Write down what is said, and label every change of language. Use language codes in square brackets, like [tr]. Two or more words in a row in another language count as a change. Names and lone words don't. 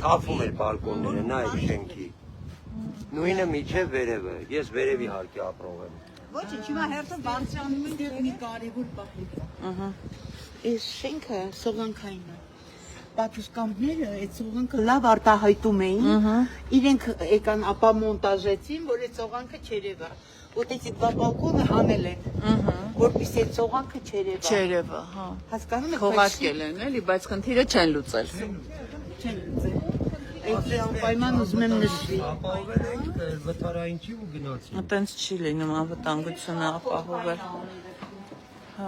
[hy] Թափում էր բալկոնները, նայեք շենքի։ Նույնը միջև վերևը, ես վերևի հարկի ապրող եմ։ Ոչինչ, հիմա հերթը բարձրանում են մի կարևոր պահի։ Ահա։ Այս շենքը սողանքային է։ Պատշգամբները այդ սողանքը լավ արտահայտում էին, իրենք եկան ապա մոնտաժեցին, որ այդ սողանքը չերևա։ [ru] Вот эти два балкона [hy] հանել են, որպեսզի այդ սողանքը չերևա։ Չերևա, հա։ Հասկանում եք, Քողարկել են, էլի, բայց խնդիրը չեն լուծել։ չեն լուծել։ Այդ պայման ուզում եմ նշվի։ Ապահովել ենք վթարային չի ու գնացին։ Այտենց չի լինում անվտանգությունը ապահովել։ Հա։